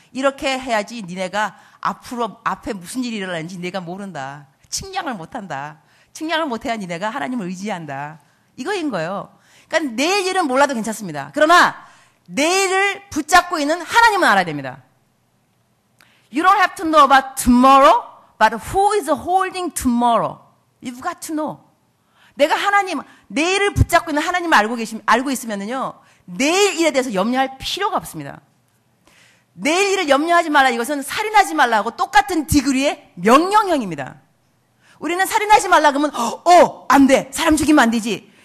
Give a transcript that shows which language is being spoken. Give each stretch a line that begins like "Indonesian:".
Korean: 이렇게 해야지 니네가 앞에 무슨 일이 일어나는지 내가 모른다. 측량을 못한다. 측량을 못해야 니네가 하나님을 의지한다. 이거인 거예요. 그러니까 내일 일은 몰라도 괜찮습니다. 그러나 내일을 붙잡고 있는 하나님은 알아야 됩니다.
English: You don't have to know about tomorrow, but who is holding tomorrow? You've got to know.
Korean: 내가 내일을 붙잡고 있는 하나님을 알고 있으면은요, 내일 일에 대해서 염려할 필요가 없습니다. 내일 일을 염려하지 말라. 이것은 살인하지 말라고 똑같은 디그리의 명령형입니다. 우리는 살인하지 말라 그러면, 안 돼. 사람 죽이면 안 되지.